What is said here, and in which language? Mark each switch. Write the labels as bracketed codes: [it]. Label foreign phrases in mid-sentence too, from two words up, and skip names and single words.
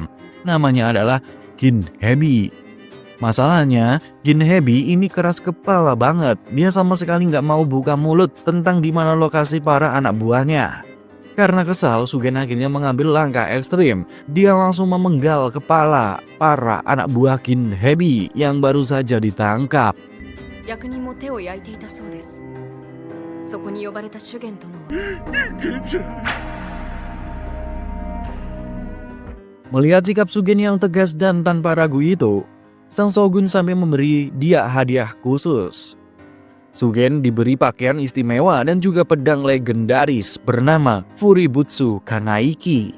[id] Namanya adalah Ginhebi. Masalahnya, Ginhebi ini keras kepala banget. Dia sama sekali nggak mau buka mulut tentang di mana lokasi para anak buahnya. Karena kesal, Sugen akhirnya mengambil langkah ekstrim. Dia langsung memenggal kepala para anak buah Ginhebi yang baru saja ditangkap. [ja] 役人も手を焼いていたそうです。そこに呼ばれた修験殿は [id] Melihat sikap Sugen yang tegas dan tanpa ragu itu, sang shogun sampai memberi dia hadiah khusus. Sugen diberi pakaian istimewa dan juga pedang legendaris bernama Fuributsu Kanaiki.